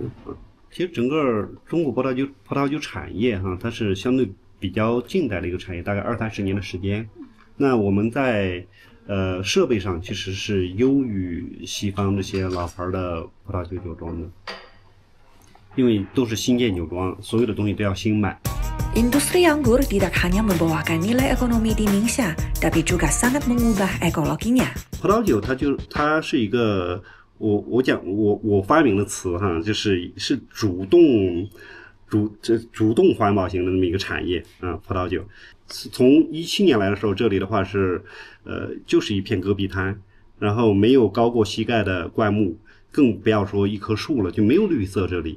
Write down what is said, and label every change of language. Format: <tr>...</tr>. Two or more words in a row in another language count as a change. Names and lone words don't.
<zh>其实整个中国葡萄酒产业它是相对比较近代的一个产业，大概20-30年的时间。那我们在设备上其实是优于西方这些老牌的葡萄酒酒庄的，因为都是新建酒庄，所有的东西都要新买。</zh> <id>Industri anggur tidak hanya membawakan nilai ekonomi di Ningxia, tapi juga sangat mengubah ekologinya.</id> <zh>葡萄酒它是一个我发明的词就是主动环保型的那么一个产业葡萄酒。从17年来的时候，这里的话是就是一片戈壁滩，然后没有高过膝盖的灌木，更不要说一棵树了，就没有绿色这里。</zh>